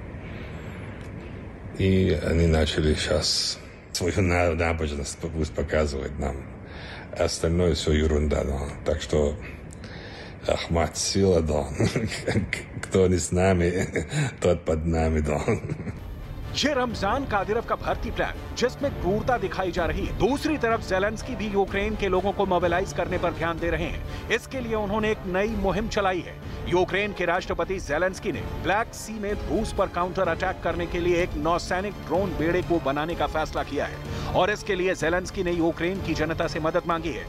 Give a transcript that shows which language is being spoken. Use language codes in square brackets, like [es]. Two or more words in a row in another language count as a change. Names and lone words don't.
[ru] И они начали сейчас свою набожность показывать нам. Остальное все ерунда, да. Так что Ахмад сила, да. Кто не с нами, тот под нами, да. [hi] ये रमजान कादिरव का भर्ती प्लान जिसमें क्रूरता दिखाई जा रही है। दूसरी तरफ ज़ेलेंस्की भी यूक्रेन के लोगों को मोबिलाइज करने पर ध्यान दे रहे हैं। इसके लिए उन्होंने एक नई मुहिम चलाई है। यूक्रेन के राष्ट्रपति ज़ेलेंस्की ने ब्लैक सी में रूस पर [en] counter attack [hi] करने के लिए एक नौसैनिक ड्रोन बेड़े को बनाने का फैसला किया है और इसके लिए ज़ेलेंस्की ने यूक्रेन की जनता से मदद मांगी है।